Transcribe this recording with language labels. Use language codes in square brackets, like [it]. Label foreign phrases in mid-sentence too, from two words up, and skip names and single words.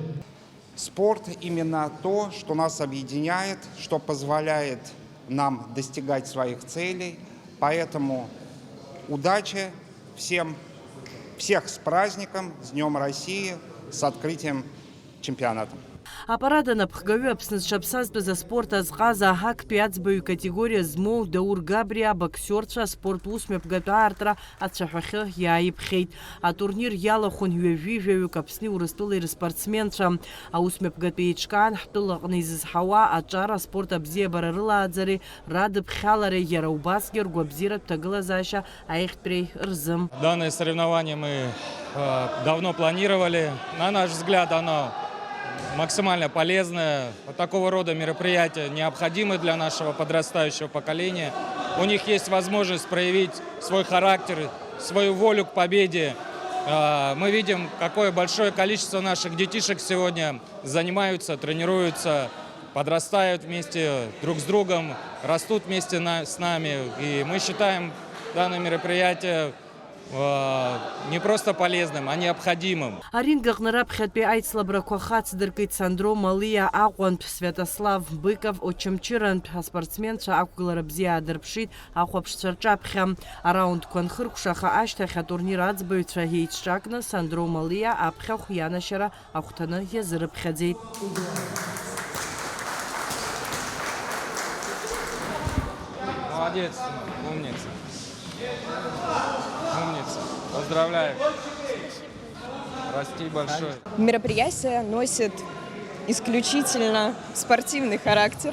[ru] Спорт именно то, что нас объединяет, что позволяет нам достигать своих целей. Поэтому удачи всем, всех с праздником, с Днем России, с открытием чемпионата. [ab] Апарада напхгаҩы Аԥсны зҽаԥсазтәыз аспорт азҟаза аҳактәи аӡбаҩ категориа змоу Даур Габриа абоксиорцәа аспорт усмҩаԥгатәы аартра ацәаҳәахьы иааиԥхьеит. Атурнир иалахәын ҩажәижәаҩык Аԥсни Урыстәылеи рыспортсменцәа. Аусмҩаԥгатәи еиҿкаан ҳтәылаҟны изызҳауа аҿар аспорт абзиабара рылааӡареи радыԥхьалареи иара убасгьы ргәабзиаратә ҭагылазаашьа аихтәреи рзы. [ru] Данное соревнование мы давно планировали. На наш взгляд, оно максимально полезное. Такого рода мероприятия необходимы для нашего подрастающего поколения. У них есть возможность проявить свой характер, свою волю к победе. Мы видим, какое большое количество наших детишек сегодня занимаются, тренируются, подрастают вместе друг с другом, растут вместе с нами. И мы считаем данное мероприятие не просто полезным, а необходимым. [ab] Арингаҟны раԥхьатәи аицлабрақәа хацдыркит Сандро Малиа Аҟәантә, Свиатослав Быков Очамчырантә аспортсменцәа ақәгылара бзиа аадырԥшит ахәаԥшцәа рҿаԥхьа. Араундқәа нхыркәшаха ашьҭахь атурнир аӡбаҩцәа еиҿҿакны Сандро Малиа аԥхьахә ианашьара ахәҭаны иазырыԥхьаӡеит. [ru] Молодец, умница. Умница. Поздравляю. Расти большое. Мероприятие носит исключительно спортивный характер.